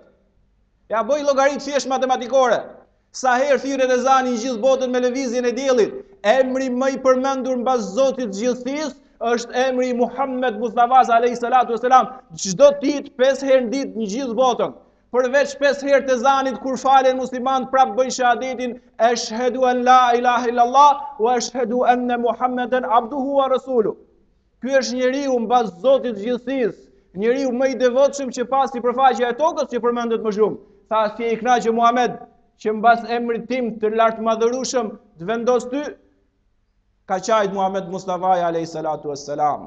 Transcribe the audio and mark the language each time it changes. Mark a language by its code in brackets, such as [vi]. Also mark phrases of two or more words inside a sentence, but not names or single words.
[sq] Ja bëj llogaritë thjesht matematikore. Sa herë thirret ezani në gjithë botën me lëvizjen e diellit, emri më i përmendur mbas Zotit të gjithësisë është emri Muhammed Mustafa [ar] عليه الصلاة والسلام, [sq] çdo ditë 5 herë në ditë në gjithë botën. Përveç 5 herë të ezanit kur falen muslimanët prap bëjnë shahadetin [ar] أشهد أن لا إله إلا الله وأشهد أن محمدا عبده ورسوله. [sq] Ky është njeriu mbas Zotit të gjithësisë, njeriu më i devotshëm që pasi përfaqja e tokës që përmendet më shumë. Tha, si e i kënaqë Muhammed që mbas emrit tim të lartë madhërueshëm të vendos ty? Ka qajt Muhammed Mustafa [ar] عليه الصلاة والسلام.